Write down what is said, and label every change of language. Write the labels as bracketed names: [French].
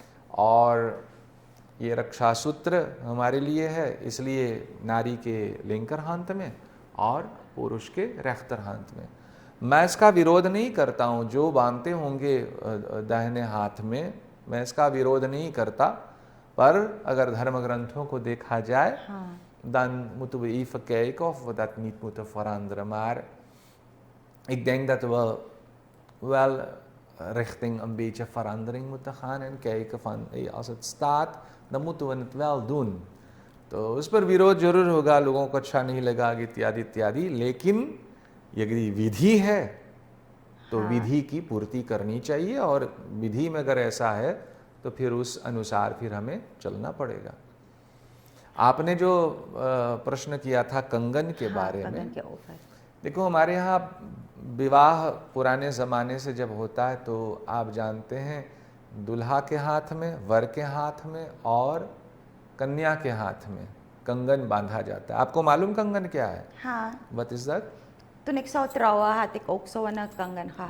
[Hindi] और ये रक्षा सूत्र हमारे लिए है, इसलिए नारी के [Dutch] लिंकर [Hindi] हाथ में और पुरुष के [Dutch] रेख्तर [Hindi] हाथ में। मैं इसका विरोध नहीं करता हूँ, जो बांधते होंगे दाहिने हाथ में, मैं इसका विरोध नहीं करता, पर अगर धर्म ग्रंथों को देखा जाए [Dutch] dan moeten we even kijken of we dat niet moeten veranderen. Maar ik denk dat we wel richting een beetje verandering moeten gaan en kijken van als het staat, dan moeten we het wel doen. [Hindi] तो उस पर विरोध जरूर होगा, लोगों को अच्छा नहीं लगा इत्यादि इत्यादि, लेकिन यदि विधि है तो विधि की पूर्ति करनी चाहिए और विधि में अगर ऐसा है तो फिर उस अनुसार फिर हमें चलना पड़ेगा। आपने जो प्रश्न किया था कंगन के बारे में, देखो हमारे यहाँ विवाह पुराने ज़माने से जब होता है तो आप जानते हैं दुल्हा के हाथ में, वर के हाथ में और कन्या के हाथ में कंगन बांधा जाता है। आपको मालूम कंगन क्या है? हाँ। [English] What is that? [Dutch] Toen ik zou trouwen had ik ook zo een kangen gehad.